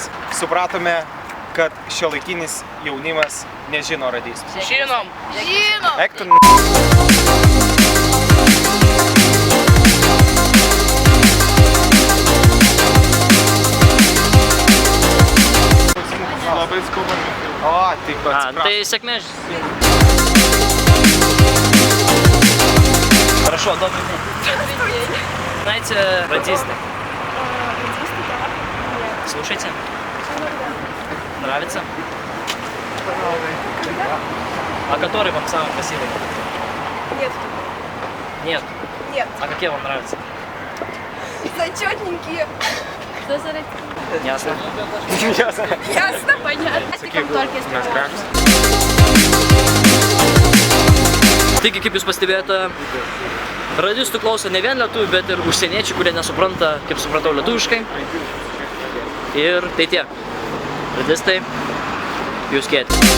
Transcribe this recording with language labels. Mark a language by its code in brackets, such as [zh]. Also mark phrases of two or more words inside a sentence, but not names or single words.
[lt] Supratome, kad šiuolaikinis jaunimas nežino radistus. Žinom. Žinom. Eik tu labai skubame. O, taip pat. Tai sėkmė. [ru] Хорошо, добрый день. Знаете, радисты? Слушайте. Нравится? А который вам самый красивый? Нет. Нет. Нет. А какие вам нравятся? Зачетненькие. Что за Ясно. Ясно, понятно. [lt] Taigi, kaip jūs pastebėjote, radistų klauso ne vien lietuvių, bet ir užsieniečiai, kurie nesupranta, kaip supratau, lietuviškai. Ir tai tiek. Radistai, jūs kėtės.